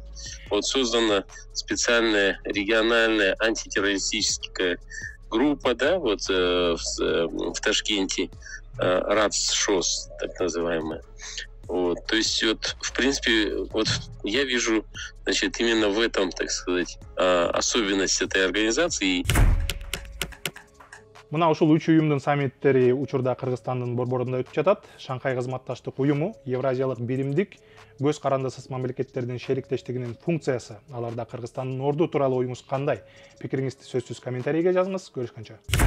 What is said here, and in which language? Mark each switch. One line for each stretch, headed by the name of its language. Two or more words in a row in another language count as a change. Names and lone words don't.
Russian: Вот создана специальная региональная антитеррористическая группа, да, вот в Ташкенте, РАЦ-ШОС, так называемая. Вот, то есть, вот, в принципе, вот я вижу, значит, именно в этом, так сказать, особенность этой организации.
Kyrgyz: Мына ушул үч уюмдун саммиттери учурда Кыргызстандын борборунда өтүп жатат. Шанхай кызматташтык уюму Евразиялык биримдик көз карандысыз мамлекеттердин шериктештигинин функциясы, аларда Кыргызстандын орду тууралуу оюңуз кандай? Пикириңизди сөзсүз комментарийге жазыңыз.